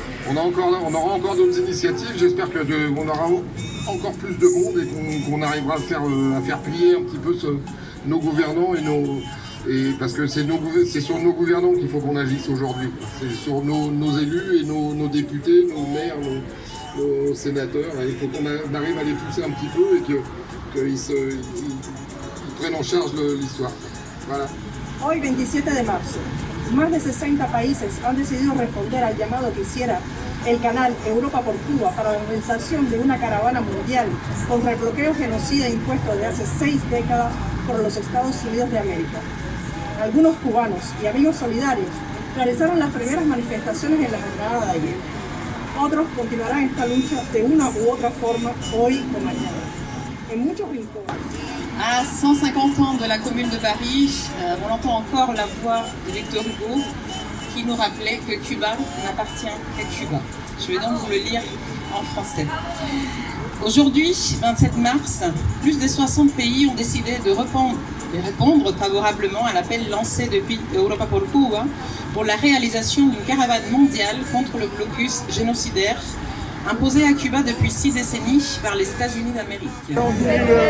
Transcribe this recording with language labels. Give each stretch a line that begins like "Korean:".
French: On aura encore d'autres initiatives. J'espère qu'on aura encore plus de monde et qu'on arrivera à faire plier un petit peu nos gouvernants parce que c'est sur nos gouvernants qu'il faut qu'on agisse aujourd'hui. C'est sur nos élus et nos députés, nos maires, nos sénateurs. Il faut qu'on arrive à les pousser un petit peu et qu'ils prennent en charge l'histoire. Voilà.
Spanish: Hoy, 27 de marzo, más de 60 países han decidido responder al llamado que hiciera el canal Europa por Cuba para la organización de una caravana mundial contra el bloqueo genocida impuesto de hace 6 décadas por los Estados Unidos de América. Algunos cubanos y amigos solidarios realizaron las primeras manifestaciones en la jornada de ayer. Otros continuarán esta lucha de una u otra forma hoy o mañana. En muchos rincones.
French: À 150 ans de la Commune de Paris, on entend encore la voix de Victor Hugo qui nous rappelait que Cuba n'appartient qu'à Cuba. Je vais donc vous le lire en français. Aujourd'hui, 27 mars, plus de 60 pays ont décidé de répondre favorablement à l'appel lancé depuis Europa por Cuba pour la réalisation d'une caravane mondiale contre le blocus génocidaire imposé à Cuba depuis 6 décennies par les États-Unis d'Amérique.